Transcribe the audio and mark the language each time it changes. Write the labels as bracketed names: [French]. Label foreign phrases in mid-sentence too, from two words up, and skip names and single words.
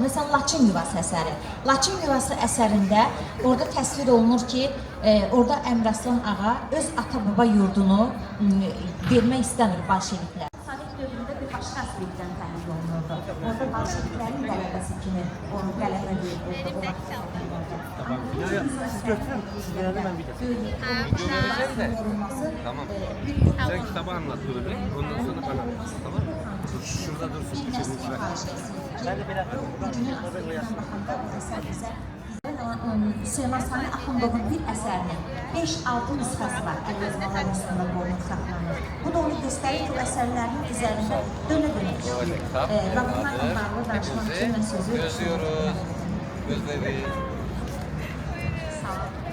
[Azerbaijani] Məsələn, Laçın Yuvası əsəri. Laçın Yuvası əsərində orada təsvir olunur ki, orada Əmraslan ağa öz ata-baba yurdunu vermək istəmir bolşeviklər. Sovet dövründə bir başqa aspektdən təhlil olunurdu. Orada bolşeviklərin qələbəsi kimi onu qələbə verilirdi. Tamam. [Turkish] Sen kitabı anlat böyle. Ondan sonra bana. Tamam mı? Şurada dursun. [Azerbaijani] Süleyman Sani Axundovun bir əsərinin 5-6 nüsxəsi var, əlyazmaların üstündə qoyulub saxlanır. Bu da onu göstərir ki, o əsərlərin üzərində dönə-dönə işləyir. Və bunlarla bağlı danışmaq üçün mən sözü... [Turkish] Gözlüyoruz. Gözledik. [Azerbaijani] Sağ olun.